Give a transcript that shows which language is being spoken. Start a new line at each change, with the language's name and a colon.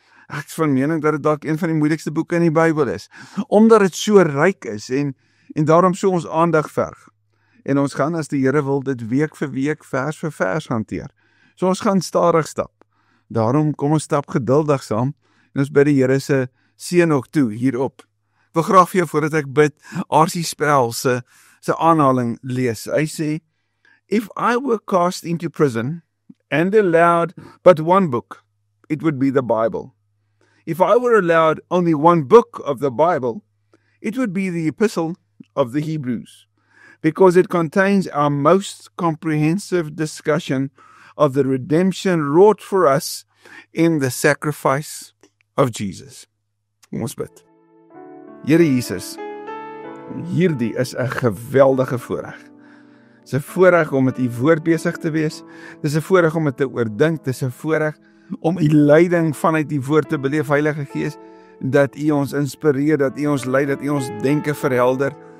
Afrikaans: Ek is van mening dat dit dalk een van die moeilikste boeke in die Bybel is, omdat dit so ryk is en daarom so ons aandag verg. En ons gaan, as die Here wil, dit week vir week, vers vir vers hanteer. So ons gaan stadig stap. Daarom kom ons stap geduldig saam en ons bid die Here se seën nog toe hierop. Ek wil graag vir jou, voordat ek bid, R.C. Sproul se aanhaling lees. Hy sê,
English: "If I were cast into prison and allowed but one book, it would be the Bible. If I were allowed only one book of the Bible, it would be the Epistle of the Hebrews, because it contains our most comprehensive discussion of the redemption wrought for us in the sacrifice of Jesus."
Afrikaans: Ons bid. Here Jesus, hierdie is 'n geweldige voorreg. Dis 'n voorreg om met u woord besig te wees. Dis 'n voorreg om dit te oordink. Dis 'n voorreg om u leiding vanuit die woord te beleef, Heilige Gees, dat u ons inspireer, dat u ons lei, dat u ons denke verhelder.